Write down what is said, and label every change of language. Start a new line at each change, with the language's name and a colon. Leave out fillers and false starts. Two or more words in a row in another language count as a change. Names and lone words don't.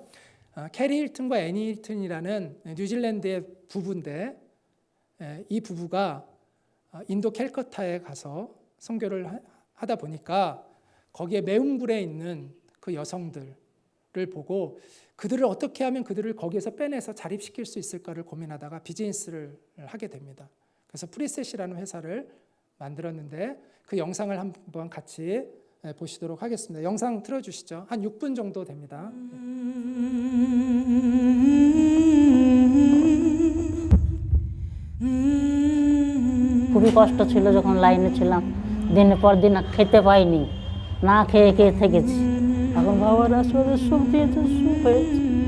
Korean: 캐리 힐튼과 애니 힐튼이라는 뉴질랜드의 부부인데 이 부부가 인도 캘커타에 가서 선교를 하다 보니까 거기에 매운굴에 있는 그 여성들을 보고 그들을 어떻게 하면 그들을 거기에서 빼내서 자립시킬 수 있을까를 고민하다가 비즈니스를 하게 됩니다. 그래서 프리셋이라는 회사를 만들었는데 그 영상을 한번 같이 보시도록 하겠습니다. 영상 틀어주시죠. 한 6분 정도 됩니다.
Bangla: খুবই কষ্ট ছিল যখন লাইনে ছিলাম দিনের পর দিন খেতে পাইনি না খেয়ে খেয়ে থেকেছি এখন বাবার আসলে সুখ দিয়েছে সুখ হয়েছে